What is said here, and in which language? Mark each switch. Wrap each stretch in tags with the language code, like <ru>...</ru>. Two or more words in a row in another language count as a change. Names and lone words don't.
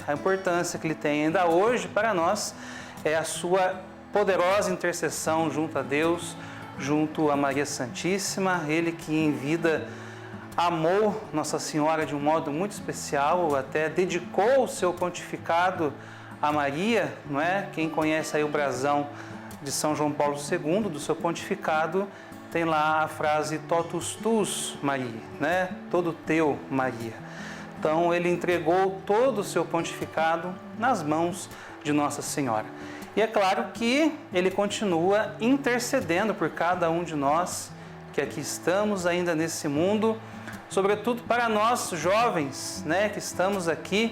<pt>A importância que ele tem ainda hoje para nós é a sua poderosa intercessão junto a Deus, junto a Maria Santíssima, ele que em vida amou Nossa Senhora de um modo muito especial, até dedicou o seu pontificado a Maria, não é? Quem conhece aí o brasão de São João Paulo II, do seu pontificado, tem lá a frase</pt> <la>totus tus,</la> <pt>Maria, né? Todo teu, Maria. Então ele entregou todo o seu pontificado nas mãos de Nossa Senhora. E é claro que ele continua intercedendo por cada um de nós que aqui estamos ainda nesse mundo, sobretudo para nós jovens, né, que estamos aqui.</pt>